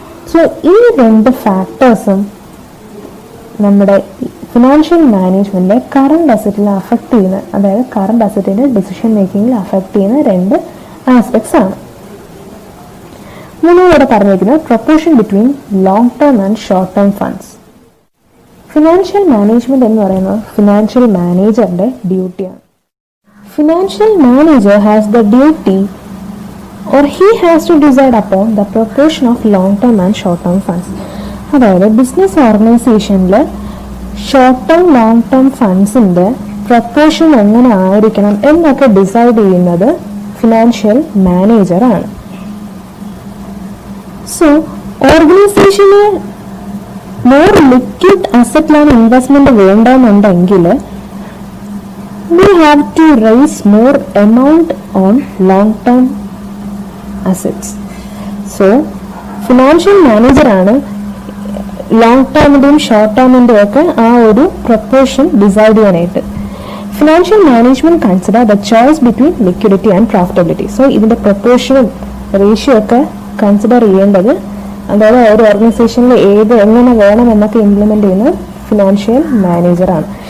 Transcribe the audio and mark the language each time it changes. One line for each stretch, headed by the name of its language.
Malayalam: So ഈ രണ്ട് ഫാക്ടേഴ്സും നമ്മുടെ ഫിനാൻഷ്യൽ മാനേജ്മെന്റിലെ കറണ്ട് അസറ്റിനെ അഫക്ട് ചെയ്യുന്ന, അതായത് കറണ്ട് അസറ്റിന്റെ ഡിസിഷൻ മേക്കിങ്ങിൽ അഫക്ട് ചെയ്യുന്ന രണ്ട് ആസ്പെക്ട്സ് ആണ്. മൂന്നാമത് പറഞ്ഞിരിക്കുന്നത്
English: Proportion between long term and short term funds.
Malayalam: Financial management എന്ന് പറയുന്നത് ഫിനാൻഷ്യൽ മാനേജറിന്റെ ഡ്യൂട്ടിയാണ്.
English: Financial manager has the duty or he has to decide upon the proportion of long term and short term funds.
Malayalam: അതായത് business ഓർഗനൈസേഷനിൽ short term long term ഫണ്ട്സിന്റെ proportion എങ്ങനെ ആയിരിക്കണം എന്നൊക്കെ decide ചെയ്യുന്നത് financial മാനേജറാണ്. സോ ഓർഗനൈസേഷന് more liquid അസറ്റിലാണ് investment വേണ്ടെന്നുണ്ടെങ്കിൽ
English: we have to raise more amount on long term assets.
Malayalam: So financial മാനേജറാണ് long ടേമിന്റെയും short ടേമിന്റെയും ഒക്കെ ആ ഒരു പ്രൊപ്പോർഷൻ ഡിസൈഡ് ചെയ്യാനായിട്ട്.
English: Financial management consider the choice between liquidity and profitability.
Malayalam: So ഇതിന്റെ പ്രൊപ്പോർഷനും ratio ഒക്കെ consider ചെയ്യേണ്ടത്, അതായത് ഒരു ഓർഗനൈസേഷനിൽ ഏത് എങ്ങനെ വേണം എന്നൊക്കെ ഇംപ്ലിമെന്റ് ചെയ്യുന്നത് ഫിനാൻഷ്യൽ മാനേജറാണ്.